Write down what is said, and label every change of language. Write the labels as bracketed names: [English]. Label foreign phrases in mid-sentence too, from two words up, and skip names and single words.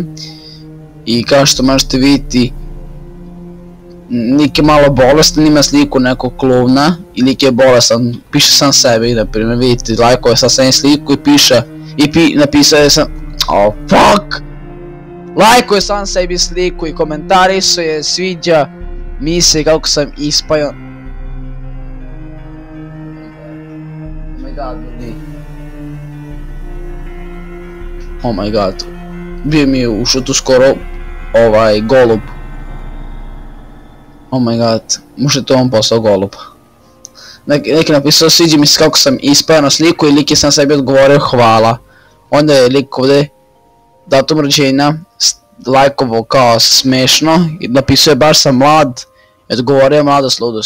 [Bosnian] I kao što možete vidjeti, lik je malo bolestan, ima sliku nekog klovna i lik je bolestan, piše sam sebi, naprimjer vidite, lajkove sad sam sliku i piše, napisao je sam, fuck! Lajkuje sam sebi sliku i komentarisao je, sviđa mi se kako sam ispajan. [English] Oh my god, [Bosnian] ljudi. [English] Oh my god. [Bosnian] Bio mi je u šutu skoro golub. [English] Oh my god, [Bosnian] možda je to on postao golub. Neki napisao sviđa mi se kako sam ispao na sliku i lik je sam sebi odgovorio hvala. Onda je lik ovdje datum rođenja lajkovo kao smešno i napisao je baš sam mlad i odgovorio mladost ludost.